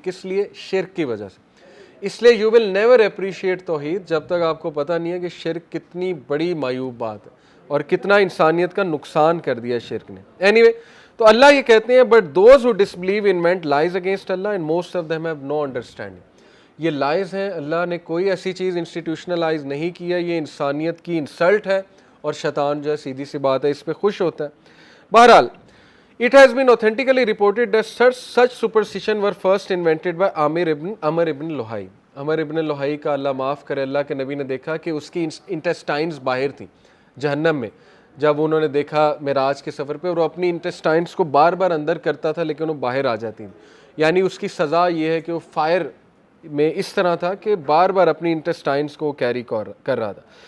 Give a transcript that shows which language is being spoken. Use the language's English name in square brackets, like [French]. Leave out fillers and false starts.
[Urdu] کس لیے؟ شرک کی وجہ سے. اس لیے [English] you will never appreciate [Urdu] توحید جب تک آپ کو پتہ نہیں ہے کہ شرک کتنی بڑی معیوب بات ہے اور کتنا انسانیت کا نقصان کر دیا شرک نے. [English] anyway, [Urdu] تو اللہ یہ کہتے ہیں [English] But those who disbelieve invent lies against Allah and most of them have no understanding. [Urdu] یہ لائز ہیں, اللہ نے کوئی ایسی چیز انسٹیٹیوشنلائز نہیں کیا, یہ انسانیت کی انسلٹ ہے, اور شیطان جو ہے سیدھی سی بات ہے اس پہ خوش ہوتا ہے. بہرحال [English] it has been authentically reported that such superstition were first invented by Amr ibn Luhai. [Urdu] عمر ابن لوہائی کا اللہ معاف کرے, اللہ کے نبی نے دیکھا کہ اس کی انٹسٹائنز باہر تھیں جہنم میں, جب انہوں نے دیکھا معراج کے سفر پہ, اور وہ اپنی انٹسٹائنز کو بار بار اندر کرتا تھا لیکن وہ باہر آ جاتی تھیں. یعنی اس کی سزا یہ ہے کہ وہ فائر میں اس طرح تھا کہ بار بار اپنی انٹسٹائنز کو کیری کر رہا تھا.